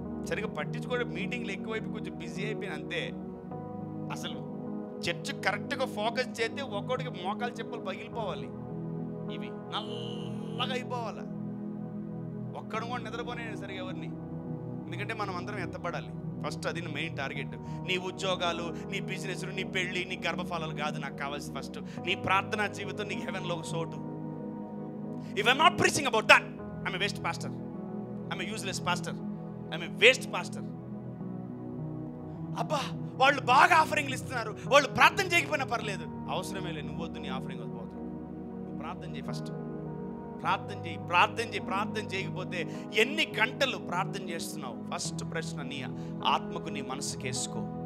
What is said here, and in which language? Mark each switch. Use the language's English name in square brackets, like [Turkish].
[Telugu] సరిగ్గా పట్టించుకోవడం, మీటింగ్లు ఎక్కువైపోయి కొంచెం బిజీ అయిపోయిన అంతే. అసలు చర్చ్ కరెక్ట్గా ఫోకస్ చేస్తే ఒక్కొక్కడికి మోకాలు చెప్పులు పగిలిపోవాలి, ఇవి నల్లగా అయిపోవాలి. ఒక్కడు కూడా నిద్రపోనే సరిగా ఎవరిని, ఎందుకంటే మనం అందరం ఎత్తపడాలి. ఫస్ట్ అది మెయిన్ టార్గెట్. నీ ఉద్యోగాలు, నీ బిజినెస్, నీ పెళ్ళి, నీ గర్భఫలాలు కాదు నాకు కావాల్సి. ఫస్ట్ నీ ప్రార్థనా జీవితం నీకు హెవెన్లో ఒక చోటు. [English] If I'm not preaching about that, I'm a waste pastor. I'm a useless pastor. I'm a waste pastor. [Telugu] అబ్బా వాళ్ళు బాగా ఆఫరింగ్లు ఇస్తున్నారు, వాళ్ళు ప్రార్థన చేయకపోయినా పర్లేదు, అవసరమే లేదు, నువ్వు వద్దు, నీ ఆఫరింగ్ వద్దు, నువ్వు ప్రార్థన చేయి. ఫస్ట్ ప్రార్థన చేయి, ప్రార్థన చేయి. ప్రార్థన చేయకపోతే ఎన్ని గంటలు ప్రార్థన చేస్తున్నావు? ఫస్ట్ ప్రశ్న నీ ఆత్మకు, నీ మనసుకి వేసుకో.